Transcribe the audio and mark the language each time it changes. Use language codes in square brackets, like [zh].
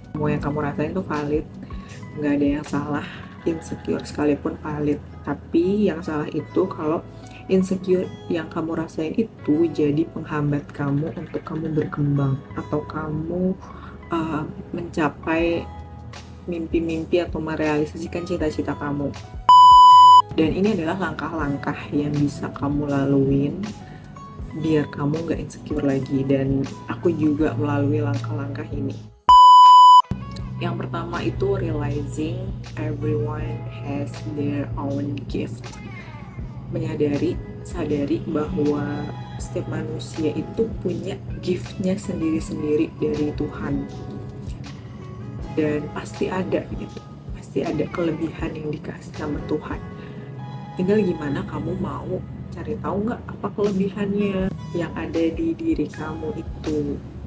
[id] Semua yang kamu rasain tuh valid, nggak ada yang salah. Insecure sekalipun valid, tapi yang salah itu kalau insecure yang kamu rasain itu jadi penghambat kamu untuk kamu berkembang atau kamu mencapai mimpi-mimpi atau merealisasikan cita-cita kamu. Dan ini adalah langkah-langkah yang bisa kamu laluin biar kamu gak insecure lagi. Dan aku juga melalui langkah-langkah ini. Yang pertama itu [en] realizing everyone has their own gift. [id] Sadari bahwa setiap manusia itu punya giftnya sendiri-sendiri dari Tuhan. Dan pasti ada gitu, pasti ada kelebihan yang dikasih sama Tuhan. Tinggal gimana kamu mau cari tahu nggak apa kelebihannya yang ada di diri kamu itu.